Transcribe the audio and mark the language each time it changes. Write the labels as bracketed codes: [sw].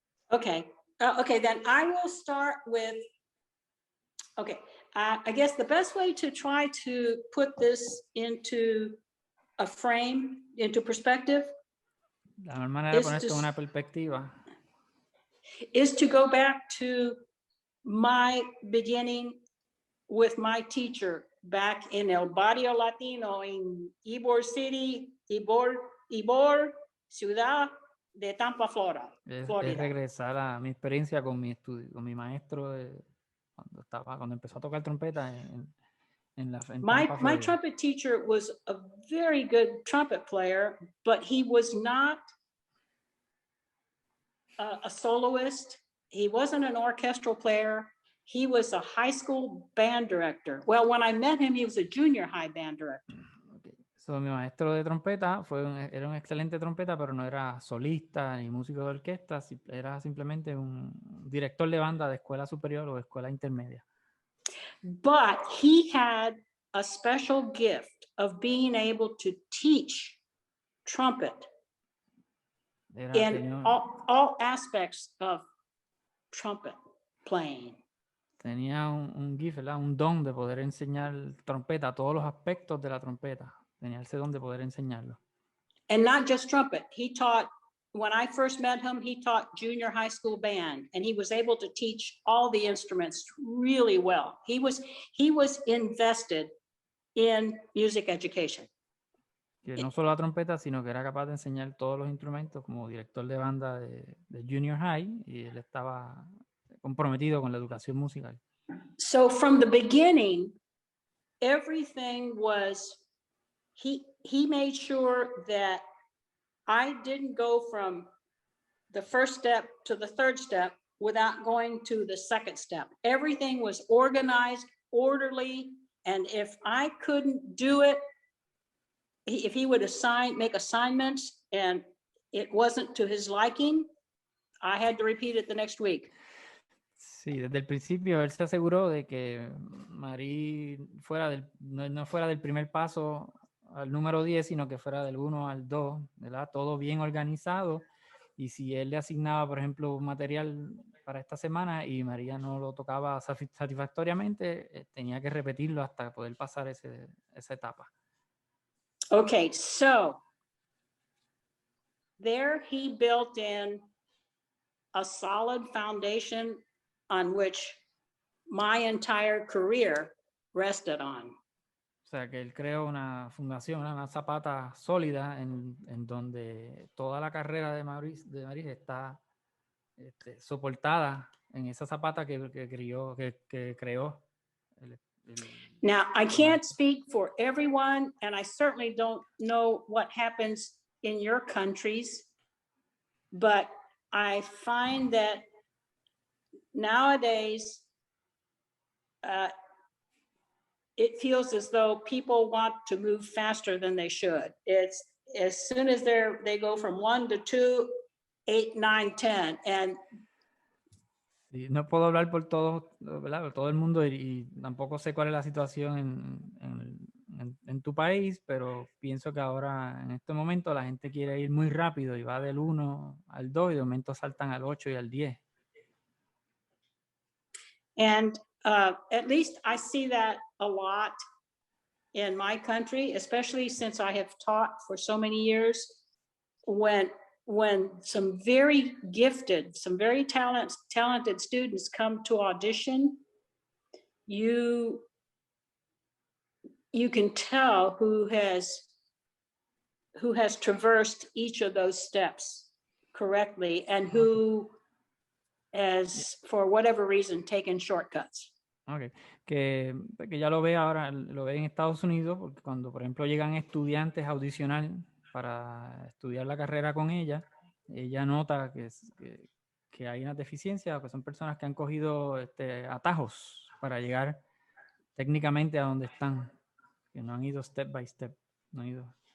[en] Okay, okay, then I will start with, okay, I guess the best way to try to put this into a frame, into perspective, [es] la mejor manera de poner esto en una perspectiva [en] is to go back to my beginning with my teacher back in El Barrio Latino in Ybor City, Ybor, [es] Ciudad de Tampa, [en] Florida. [es] es regresar a mi experiencia con mi estudio, con mi maestro cuando empezó a tocar trompeta en Tampa, [en] My trumpet teacher was a very good trumpet player, but he was not a soloist. He wasn't an orchestral player. He was a high school band director. Well, when I met him, he was a junior high band director. [es] So, mi maestro de trompeta era un excelente trompeta, pero no era solista ni músico de orquesta, era simplemente un director de banda de escuela superior o de escuela intermedia. [en] But he had a special gift of being able to teach trumpet in all aspects of trumpet playing. [es] Tenía un gift, ¿verdad? Un don de poder enseñar trompeta, a todos los aspectos de la trompeta. Tenía ese don de poder enseñarlo. [en] And not just trumpet. He taught, when I first met him, he taught junior high school band, and he was able to teach all the instruments really well. He was invested in music education. [es] Que no solo la trompeta, sino que era capaz de enseñar todos los instrumentos como director de banda de junior high, y él estaba comprometido con la educación musical. [en] So from the beginning, everything was, he made sure that I didn't go from the first step to the third step without going to the second step. Everything was organized, orderly, and if I couldn't do it, if he would make assignments and it wasn't to his liking, I had to repeat it the next week. [es] Sí, desde el principio él se aseguró de que Marí no fuera del primer paso al número 10, sino que fuera del 1 al 2, ¿verdad? Todo bien organizado. Y si él le asignaba, por ejemplo, un material para esta semana y María no lo tocaba satisfactoriamente, tenía que repetirlo hasta poder pasar esa etapa. [en] Okay, so there he built in a solid foundation on which my entire career rested on. [es] O sea, que él creó una fundación, una zapata sólida en donde toda la carrera de Maurice está soportada en esa zapata que creó. [en] Now, I can't speak for everyone, and I certainly don't know what happens in your countries, but I find that nowadays, it feels as though people want to move faster than they should. It's as soon as they go from 1 to 2, 8, 9, 10, and [es] Sí, no puedo hablar por todo, ¿verdad? Por todo el mundo y tampoco sé cuál es la situación en tu país, pero pienso que ahora en este momento la gente quiere ir muy rápido y va del 1 al 2 y de momento saltan al 8 y al 10. [en] And at least I see that a lot in my country, especially since I have taught for so many years. When some very gifted, some very talented students come to audition, you can tell who has traversed each of those steps correctly and who has, for whatever reason, taken shortcuts. Okay. [es] Que ya lo ve ahora, lo ve en Estados Unidos, porque cuando, por ejemplo, llegan estudiantes a audicionar para estudiar la carrera con ella nota que hay una deficiencia, que son personas que han cogido atajos para llegar técnicamente a donde están, que no han ido [en] step by step, [es] no han ido.